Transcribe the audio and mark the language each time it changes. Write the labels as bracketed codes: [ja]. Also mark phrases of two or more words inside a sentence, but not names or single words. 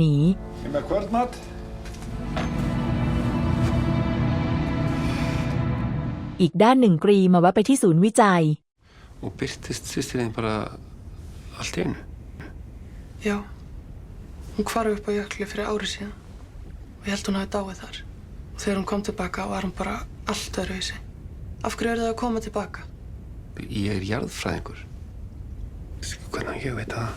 [is] Ég með kvöldmat. [th] อีกด้านหนึ่งกรีมาแวะไปที่ศูนย์วิจัย [is] Og birtist systir þín bara allt í einu? Já, hún hvarf upp á jökli fyrir ári síðan og ég held hún hafi dáið þar. Og þegar hún kom tilbaka var hún bara allt öðruvísi. Af hverju eru þau að koma tilbaka? Ég er jarðfræðingur. Hvernig ég veit það?